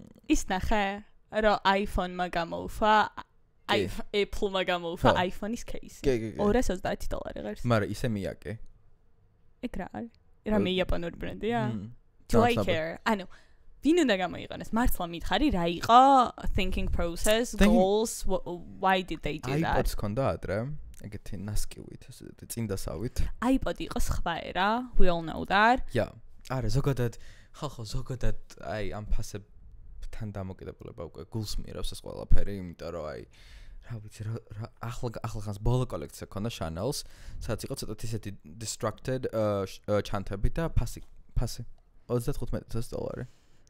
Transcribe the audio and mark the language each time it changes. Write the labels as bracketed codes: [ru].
[ka] ის ნახე რომ iPhone-მა გამოუვა, Apple-მა გამოუვა iPhone-ის case. $230 ღირს. მაგრამ ისე მიაკე. ეგ რა არის? რამე იაპონური ბრენდია? [en] Do I care? [ka] ანუ ვინ უნდა გამოიყენოს? მართლა მითხარი რა იყო [en] thinking process, goals, why did they do that? [ka] iPod-ს ქონდა ადრე, ეგეთი ნასკივით, წინდასავით. iPod იყო სხვა ერა, [en] we all know that. Yeah. [ka] არა, ზოგადად ხალხო ზოგადად აი ამ ფასებთან დამოკიდებულება უკვე გულს მიერავს ეს ყველაფერი, იმიტომ რომ აი რა ვიცი რა ახლა ხანს ბოლო კოლექცია ქონდა Chanel-ს, სადაც იყო ცოტა ისეთი distracted ჩანთები და ფასი $35,000.